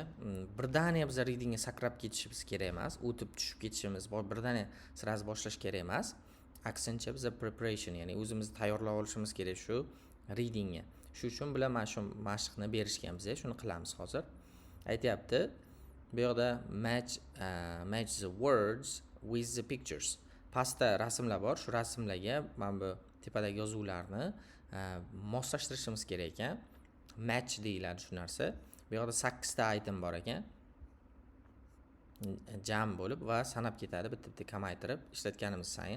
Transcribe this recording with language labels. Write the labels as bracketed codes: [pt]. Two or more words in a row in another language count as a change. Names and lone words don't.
[uz] Birdaniya biz readingga sakrab ketishimiz kerak emas, o'tib tushib ketishimiz, birdaniya sirasi boshlash kerak emas. Aksincha biz preparation, ya'ni o'zimizni tayyorlab olishimiz kerak shu readingga. Shu uchun bilan mana shu mashqni berishgan bizga. Shuni qilamiz hozir. Aytyapti, bu yoqda [en] match the words with the pictures. [uz] Pastda rasmlar bor. Shu rasmlarga mana bu tepadagi yozuvlarni moslashtirishimiz kerak ekan. Match deyiladi shu narsa. Bu yoqda 8 ta item bor ekan. Jam bo'lib va sanab ketadi, bitta-bitta kamaytirib ishlatganimiz sayin.